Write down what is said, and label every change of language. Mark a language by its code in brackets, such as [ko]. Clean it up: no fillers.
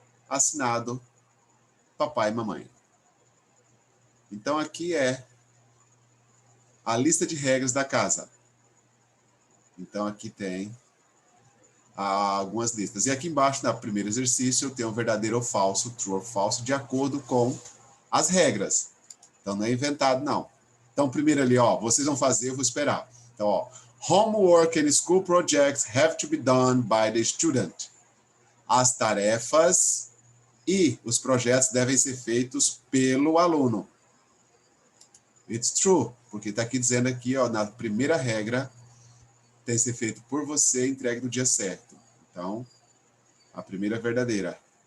[pt] Assinado, papai e mamãe. Então, aqui é a lista de regras da casa. Então, aqui tem algumas listas. E aqui embaixo, no primeiro exercício, eu tenho o verdadeiro ou falso, true ou falso, de acordo com as regras. Então, não é inventado, não. Então, primeiro ali, ó, vocês vão fazer, eu vou esperar. [en] Então, ó, homework and school projects have to be done by the student. [pt] As tarefas e os projetos devem ser feitos pelo aluno. [en] It's true, [pt] porque está aqui dizendo aqui, ó, na primeira regra, tem que ser feito por você, entregue no dia certo. Então, a primeira é verdadeira.